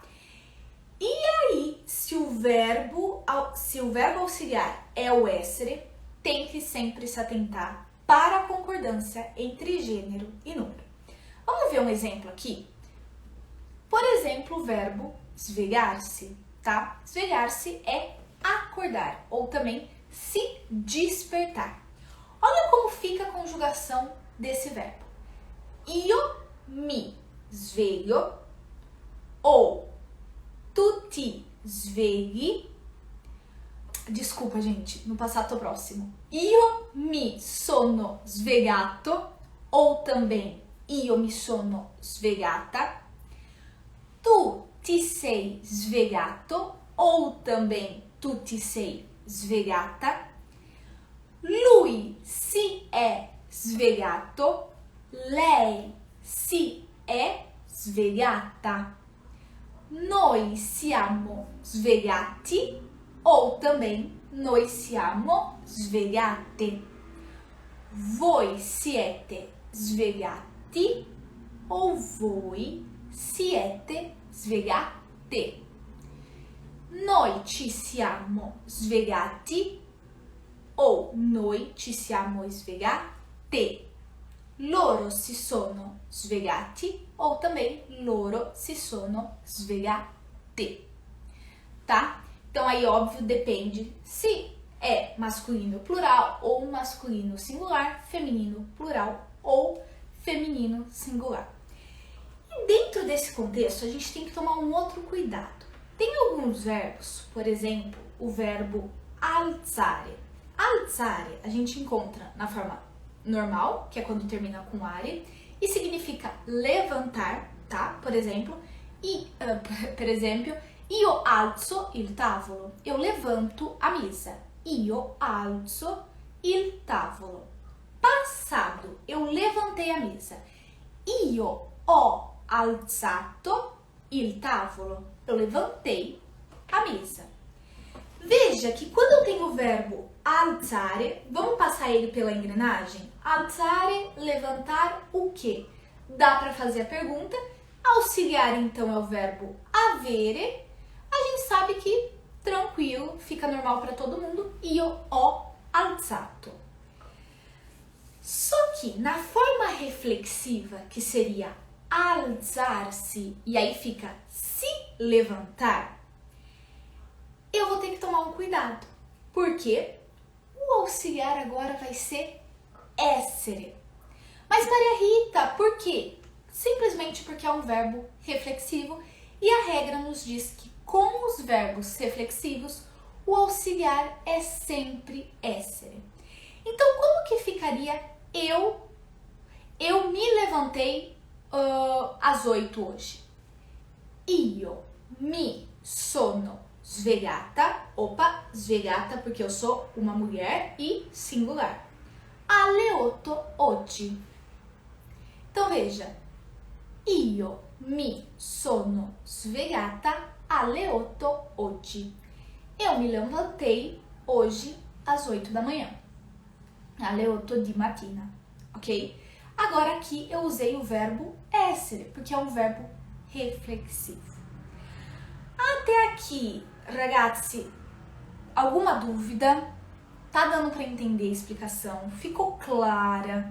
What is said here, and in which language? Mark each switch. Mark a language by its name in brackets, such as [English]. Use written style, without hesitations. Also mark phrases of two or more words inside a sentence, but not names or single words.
[Portuguese] E aí, se o verbo auxiliar é o essere, tem que sempre se atentar para a concordância entre gênero e número. Vamos ver um exemplo aqui? Por exemplo, o verbo svegliar-se, tá? Svegliar-se é acordar, ou também se despertar. Olha como fica a conjugação desse verbo. [Italian] Io mi sveglio, ou tu ti svegli. [Portuguese] Desculpa, gente, no passato próximo. [Italian] Io mi sono svegliato, [Portuguese] ou também [Italian] io mi sono svegliata. Tu ti sei svegliato, [Portuguese] ou também [Italian] tu ti sei svegliata. Lui si è svegliato, lei si è svegliata. Noi siamo svegliati, [Portuguese] ou também [Italian] noi siamo svegliate. Voi siete svegliati, ou voi siete svegliate. Noi ci siamo svegliati, ou noi ci siamo svegliate. Loro si sono svegliati, [Portuguese] ou também [Italian] loro si sono svegliate. [Portuguese] Tá? Então aí, óbvio, depende se é masculino plural ou masculino singular, feminino plural ou feminino singular. E dentro desse contexto, a gente tem que tomar um outro cuidado. Tem alguns verbos, por exemplo, o verbo alzare. Alzare a gente encontra na forma normal, que é quando termina com are, e significa levantar, tá? Por exemplo, [Italian] io alzo il tavolo. [Portuguese] Eu levanto a mesa. [Italian] Io alzo il tavolo. [Portuguese] Passado, eu levantei a mesa. [Italian] Io ho alzato il tavolo. [Portuguese] Eu levantei a mesa. Veja que quando eu tenho o verbo alzare, vamos passar ele pela engrenagem? Alzare, levantar o quê? Dá para fazer a pergunta. Auxiliar, então, é o verbo avere. A gente sabe que tranquilo, fica normal para todo mundo. [Italian] Io ho alzato. [Portuguese] Só que na forma reflexiva, que seria alzar-se, e aí fica se levantar, eu vou ter que tomar um cuidado. Porque o auxiliar agora vai ser essere. Mas Maria Rita, por quê? Simplesmente porque é um verbo reflexivo e a regra nos diz que com os verbos reflexivos, o auxiliar é sempre essere. Então, como que ficaria eu me levantei às 8 hoje? [Italian] Io mi sono svegliata. [Portuguese] Opa, svegliata porque eu sou uma mulher e singular. [Italian] Alle 8 oggi. [Portuguese] Então, veja. [Italian] Io mi sono svegliata alle 8 oggi. [Portuguese] Eu me levantei hoje às 8 da manhã. [Italian] Alle 8 di mattina, [Portuguese] ok? Agora aqui eu usei o verbo essere, porque é um verbo reflexivo. Até aqui, ragazzi, alguma dúvida? Tá dando para entender a explicação? Ficou clara?